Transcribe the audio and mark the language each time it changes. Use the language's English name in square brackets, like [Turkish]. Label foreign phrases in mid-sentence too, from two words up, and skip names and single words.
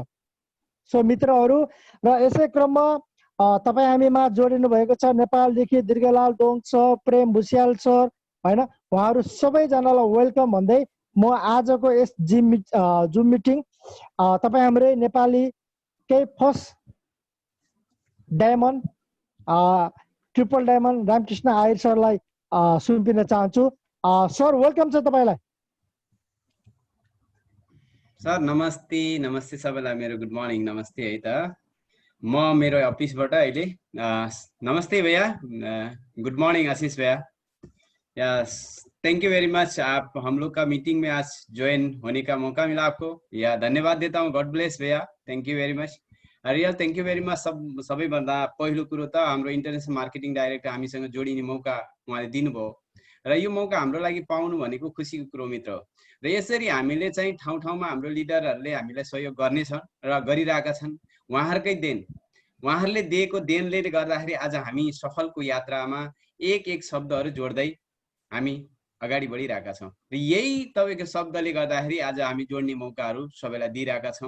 [Nepali] सो मित्रहरू, र यसै क्रममा तपाईँ हामीमा जोडिनु भएको छ नेपालदेखि दीर्घलाल दोङ सर, प्रेम भुसियाल सर होइन, उहाँहरू सबैजनालाई वेलकम भन्दै म आजको यस [English] Zoom meeting [Nepali] तपाईँ हाम्रै नेपाली केही [English] first diamond triple diamond [Nepali] रामकृष्ण आयर सरलाई सुम्पिन चाहन्छु। सर वेलकम छ तपाईँलाई। सर नमस्ते, नमस्ते सबैलाई मेरो [English] good morning [Nepali] नमस्ते है त। म मेरो अफिसबाट अहिले नमस्ते भैया, [English] good morning [Nepali] आशीष भैया। [Hindi] यस, [English] thank you very much, [Hindi] आप हम लोग का मीटिंग में आज ज्वाइन होने का मौका मिला आपको, या धन्यवाद देता हूँ। [English] God bless भैया, Thank you very much. Real thank you very much. [Nepali] सबैभन्दा पहिलो कुरो त हाम्रो [English] international marketing director [Nepali] हामीसँग जोडिने मौका उहाँले दिनुभयो र यो मौका हाम्रो लागि पाउनु भनेको खुसीको कुरो मित्र हो। र यसरी हामीले चाहिँ ठाउँ ठाउँमा हाम्रो लिडरहरूले हामीलाई सहयोग गर्नेछन् र गरिरहेका छन्। उहाँहरूकै देन, उहाँहरूले दिएको देनले गर्दाखेरि आज हामी सफलको यात्रामा एक एक शब्दहरू जोड्दै हामी अगाडि बढिरहेका छौँ र यही तपाईँको शब्दले गर्दाखेरि आज हामी जोड्ने मौकाहरू सबैलाई दिइरहेका छौँ।